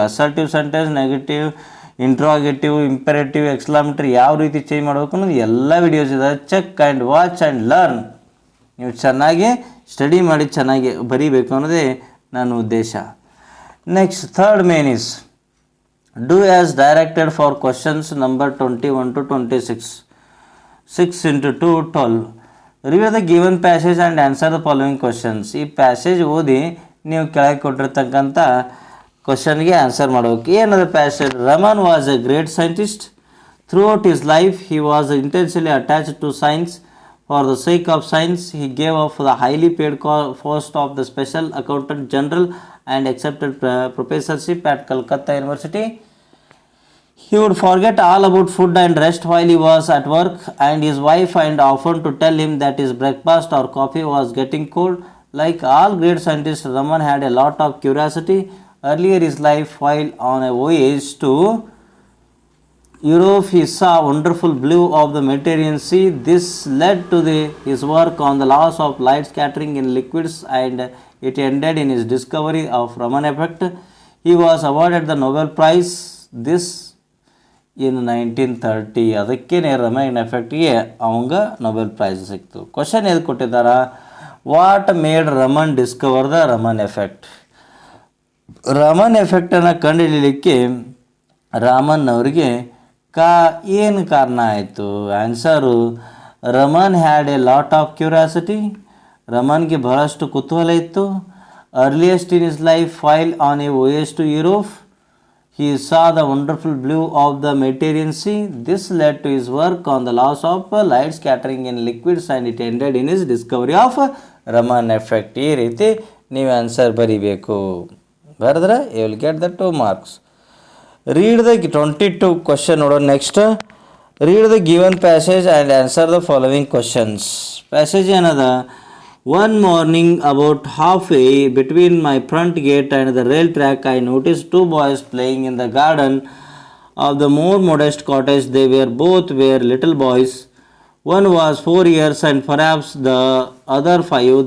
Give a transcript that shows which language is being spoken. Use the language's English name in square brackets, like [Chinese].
[Kannada] Assertive sentence, negative, interrogative, imperative, ಎಕ್ಸ್ಕ್ಲಾಮೇಟರಿ ಯಾವ ರೀತಿ change ಮಾಡಬೇಕು ಅನ್ನೋದು ಎಲ್ಲ ವಿಡಿಯೋಸ್ ಇದೆ. [English] Check and watch and learn. [Kannada] ನೀವು ಚೆನ್ನಾಗಿ ಸ್ಟಡಿ ಮಾಡಿ ಚೆನ್ನಾಗಿ ಬರೀಬೇಕು ಅನ್ನೋದೇ ನನ್ನ ಉದ್ದೇಶ. [English] Next third main is do as directed for questions number 21 to 26. 6 into 2 12. Read the given passage and answer the following questions. [Kannada] ಈ ಪ್ಯಾಸೇಜ್ ಓದಿ ನೀವು ಕೆಳಗೆ ಕೊಟ್ಟಿರ್ತಕ್ಕಂಥ ಕ್ವಶನ್ಗೆ ಆನ್ಸರ್ ಮಾಡಬೇಕು. ಏನದು passage? [English] Raman was a great scientist. Throughout his life he was intensely attached to science. For the sake of science he gave up the highly paid post of the special accountant general and accepted professorship at Calcutta University. He would forget all about food and rest while he was at work, and his wife and often to tell him that his breakfast or coffee was getting cold. Like all great scientists, Raman had a lot of curiosity. Earlier in his life, while on a voyage to Europe, he saw wonderful blue of the Mediterranean Sea. This led to his work on the laws of light scattering in liquids, and it ended in his discovery of Raman effect. He was awarded the Nobel Prize this in 1930. [Kannada] ಅದಕ್ಕೇನೆ ರಮನ್ ಎಫೆಕ್ಟ್ಗೆ ಅವಂಗ Nobel prize ಸಿಕ್ತು. Question ಎದು ಕೊಟ್ಟಿದ್ದಾರ? [English] What made Raman discover the Raman effect? [Kannada] Raman ಎಫೆಕ್ಟನ್ನು ಕಂಡುಹಿಡಿಯಲಿಕ್ಕೆ Raman ಅವರಿಗೆ ಏನು ಕಾರಣ ಆಯಿತು? Answer [English] Raman had a lot of curiosity. [Kannada] ರಮನ್ಗೆ ಬಹಳಷ್ಟು ಕುತೂಹಲ ಇತ್ತು. [English] Earliest in his life while on a voyage to Europe he saw the wonderful blue of the Mediterranean Sea. This led to his work on the laws of light scattering in liquids and it ended in his discovery of Raman effect. [Kannada] ಈ ರೀತಿ ನೀವು answer ಬರೀಬೇಕು. ಬರೆದ್ರೆ [English] You will get the 2 marks. Read the 22 question [Kannada] ನೋಡೋಣ. [English] Next read the given passage and answer the following questions. [Kannada] Passage ಏನದ? [English] One morning, about halfway between my front gate and the rail track, I noticed 2 boys playing in the garden of the more modest cottage. They were both little boys. One was 4 years and perhaps the other 5.